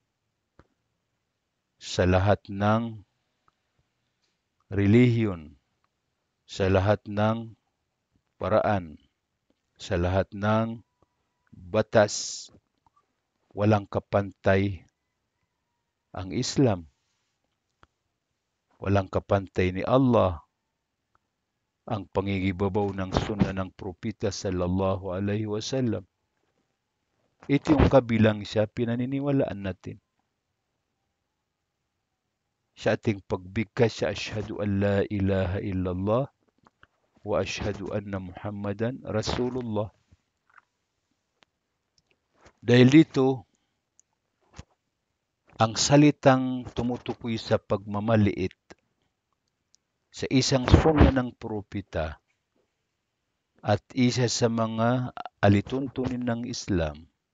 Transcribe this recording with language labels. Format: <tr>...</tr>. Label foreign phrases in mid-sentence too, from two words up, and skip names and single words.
<tl>sa lahat ng relihiyon, sa lahat ng paraan, sa lahat ng batas. Walang kapantay ang Islam. Walang kapantay ni Allah ang pangingibabaw ng sunna ng propeta</tl> <ar>صلى الله عليه وسلم.</ar> <tl>Ito yung kabilang sa pinaniniwalaan natin. Sa ating pagbigkas sa</tl> <ar>أشهد أن لا إله إلا الله وأشهد أن محمدا رسول الله.</ar> <tl>Dahil dito, ang salitang tumutukoy sa pagmamaliit sa isang sunna ng propeta at isa sa mga alituntunin ng Islam</tl>